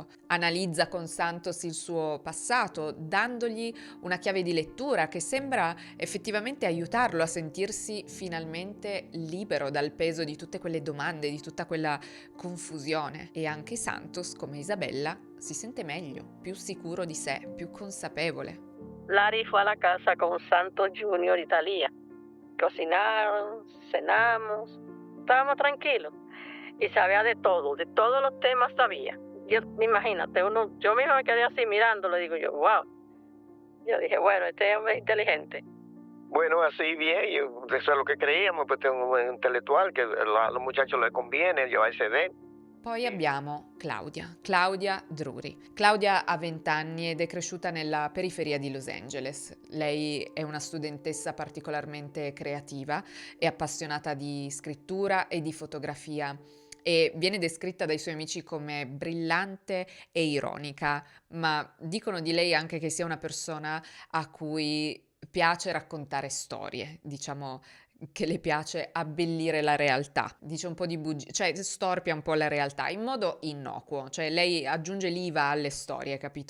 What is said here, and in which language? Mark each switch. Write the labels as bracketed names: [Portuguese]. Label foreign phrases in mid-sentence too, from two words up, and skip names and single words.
[Italian] Analizza con Santos il suo passato, dandogli una chiave di lettura che sembra effettivamente aiutarlo a sentirsi finalmente libero dal peso di tutte quelle domande, di tutta quella confusione. E anche Santos, come Isabella, si sente meglio, più sicuro di sé, più consapevole. [Spanish] Larry fue a la casa con Santos Junior y Talía. Cocinaron, cenamos, estábamos tranquilos. Y sabía de todos los temas sabía. Yo, imagínate, yo misma me quedé así mirándolo y digo yo, wow. Yo dije, bueno, este hombre es inteligente. Bueno, así bien, eso es lo que creíamos, pues tengo un intelectual que a los muchachos les conviene llevarse de él. [Italian] Poi abbiamo Claudia Drury. Claudia ha 20 anni ed è cresciuta nella periferia di Los Angeles. Lei è una studentessa particolarmente creativa, è appassionata di scrittura e di fotografia e viene descritta dai suoi amici come brillante e ironica, ma dicono di lei anche che sia una persona a cui piace raccontare storie, diciamo che le piace abbellire la realtà, dice un po' di bugie, cioè storpia un po' la realtà in modo innocuo, cioè lei aggiunge l'IVA alle storie, capito?